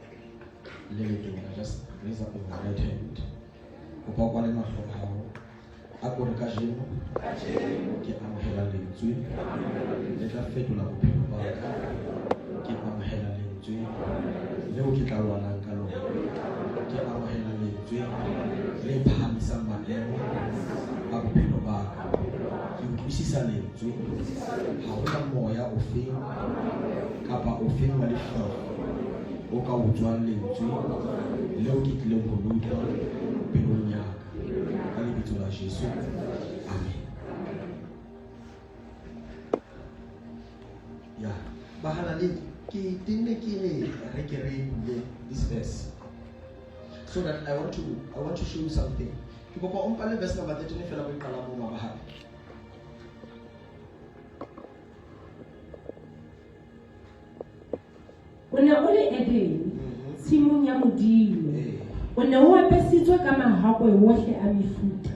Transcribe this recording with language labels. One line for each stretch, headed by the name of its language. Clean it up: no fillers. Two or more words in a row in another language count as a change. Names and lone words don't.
English: Just raise up your right hand.
Southern Sotho: a gore ka jeno ke amohela lentswe le tla fetola bophelo ba ka. Ke amohela lentswe leo ke tla lwanang ka lona. Ke amohela lentswe le phahamisang maemo a bophelo ba ka. Ke utlwisisa lentswe ha hona moya o feng kapa o feng wa lehlafo o ka utswang lentswe leo ke tlileng ho utlwa pelong ya ka. Ka lebitso la Jesu, amen. Ya, bahana le ke tenne ke re ke re
English: this verse so that I want to show you something.
Southern Sotho: Ke kopa o mpale
English: verse number 13
Southern Sotho: fela go iqala mo mabaha. O ne o le Edene, tshimong ya Modimo. O ne o apesitswe ka mahakwe ohle a mefuta.